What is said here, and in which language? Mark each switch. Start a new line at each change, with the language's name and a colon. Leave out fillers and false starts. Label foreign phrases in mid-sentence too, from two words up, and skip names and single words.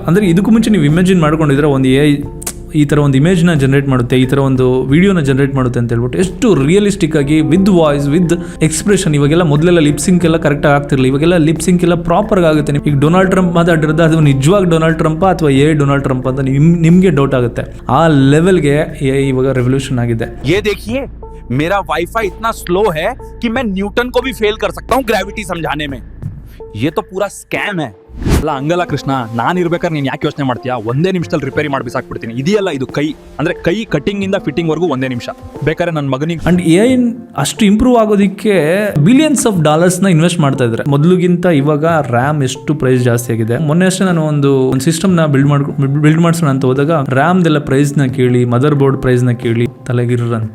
Kannada: ಅಂದ್ರೆ ಇದಕ್ಕೂ ಮುಂಚೆ ನೀವು ಇಮ್ಯಾಜಿನ್ ಮಾಡ್ಕೊಂಡಿದ್ರೆ ಒಂದು AI ಈ ಥರ ಒಂದು ಇಮೇಜ್ನ ಜನರೇಟ್ ಮಾಡುತ್ತೆ, ಈ ಥರ ಒಂದು ವಿಡಿಯೋನ ಜನರೇಟ್ ಮಾಡುತ್ತೆ ಅಂತ ಹೇಳ್ಬಿಟ್ಟು ಎಷ್ಟು ರಿಯಲಿಸ್ಟಿಕ್ ಆಗಿ
English: with voice with expression.
Kannada: ಇವಾಗೆಲ್ಲ ಮೊದಲೆಲ್ಲ ಲಿಪ್ಸಿಂಕ್ ಎಲ್ಲ ಕರೆಕ್ಟಾಗಿ ಆಗ್ತಿರಲಿಲ್ಲ, ಇವಾಗೆಲ್ಲ ಲಿಪ್ಸಿಂಕ್ ಎಲ್ಲ ಪ್ರಾಪರ್ ಆಗುತ್ತೆ. ಈಗ ಡೊನಾಲ್ಡ್ ಟ್ರಂಪ್ ಮಾತಾಡಿರೋದು ಅದು ನಿಜವಾಗಿ ಡೊನಾಲ್ಡ್ ಟ್ರಂಪ್ ಅಥವಾ AI ಡೊನಾಲ್ಡ್ ಟ್ರಂಪ್ ಅಂತ ನಿಮಗೆ ಡೌಟ್ ಆಗುತ್ತೆ. ಆ ಲೆವೆಲ್ಗೆ AI ಇವಾಗ ರೆವಲ್ಯೂಷನ್ ಆಗಿದೆ.
Hindi: मेरा वाईफाई इतना स्लो है कि मैं न्यूटन को भी फेल कर सकता हूँ ग्रेविटी समझाने में. ये तो पूरा स्कैम है.
Kannada: ಅಲ್ಲ ಹಂಗಲ್ಲ ಕೃಷ್ಣ, ನಾನು ಇರ್ಬೇಕಾದ್ರೆ ನೀನು ಯಾಕೆ ಯೋಚನೆ ಮಾಡ್ತೀಯಾ? ಒಂದೇ ನಿಮಿಷದಲ್ಲಿ ರಿಪೇರಿ ಮಾಡಿ ಬಿಸಾಕ್ಬಿಡ್ತೀನಿ. ಇದೆಯಲ್ಲ ಇದು ಕೈ, ಅಂದ್ರೆ ಕೈ ಕಟಿಂಗ್ ಇಂದ ಫಿಟ್ಟಿಂಗ್ ವರ್ಗೂ ಒಂದೇ ನಿಮಿಷ. ಬೇಕಾದ್ರೆ ನನ್ನ ಮಗನಿಗೆ ಅಂಡ್ AI ಅಷ್ಟು ಇಂಪ್ರೂವ್ ಆಗೋದಕ್ಕೆ
English: billions of dollars
Kannada: ನ ಇನ್ವೆಸ್ಟ್ ಮಾಡ್ತಾ ಇದ್ದಾರೆ. ಮೊದಲಿಗಿಂತ ಇವಾಗ ರ್ಯಾಮ್ ಎಷ್ಟು ಪ್ರೈಸ್ ಜಾಸ್ತಿ ಆಗಿದೆ. ಮೊನ್ನೆ ಅಷ್ಟೇ ನಾನು ಒಂದು ಸಿಸ್ಟಮ್ ನ ಬಿಲ್ಡ್ ಮಾಡಿಸೋಣ ಅಂತ ಹೋದಾಗ ರ್ಯಾಮ್ ದೆಲ್ಲ ಪ್ರೈಸ್ ನ ಕೇಳಿ,
English: mother board price
Kannada: ನ ಕೇಳಿ ತಲೆಗಿರಂತ.